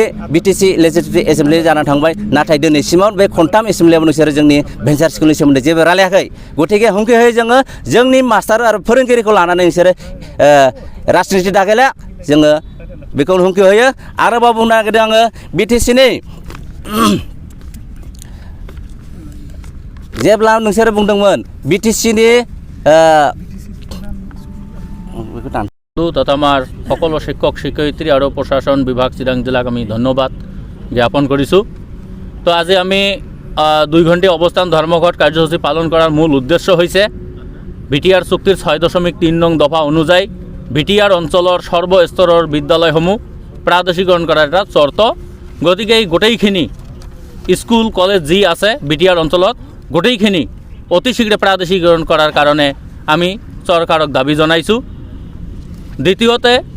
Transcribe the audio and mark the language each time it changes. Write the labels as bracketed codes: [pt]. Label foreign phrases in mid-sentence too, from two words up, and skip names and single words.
[brx] बिटिसि [en] legislative assembly [brx] जानानै थांबाय नाथाय दिनैसिमाव बे खनथाम एसेम्ब्लियाव नोंसोरो जोंनि भेन्सार स्कुलनि सोमोन्दै जेबो रायलायाखै गतिके हुमखि होयो जोङो जोंनि मास्टार आरो फोरोंगिरिखौ लानानै नोंसोरो राजनिथि दागेला जोङो बेखौ हुमखि होयो आरोबाव बुंनो नागिरदों आङो बिटिसिनि जेब्ला नोंसोरो बुंदोंमोन बिटिसिनि [as] তথা আমাৰ সকলো শিক্ষক শিক্ষয়িত্ৰী আৰু প্ৰশাসন বিভাগ চিৰাং জিলাক আমি ধন্যবাদ জ্ঞাপন কৰিছোঁ তো আজি আমি 2 ঘণ্টা অৱস্থান ধৰ্মঘট কাৰ্যসূচী পালন কৰাৰ মূল উদ্দেশ্য হৈছে বিটিআৰ চুক্তিৰ 6.3 নং দফা অনুযায়ী বিটিআৰ অঞ্চলৰ সৰ্বস্তৰৰ বিদ্যালয়সমূহ প্ৰাদেশিকৰণ কৰাৰ এটা চৰ্ত গতিকে এই গোটেইখিনি [en] school college [as] যি আছে বিটিআৰ অঞ্চলত গোটেইখিনি অতি শীঘ্ৰে প্ৰাদেশিকৰণ কৰাৰ কাৰণে আমি চৰকাৰক দাবী জনাইছোঁ দ্বিতীয়তে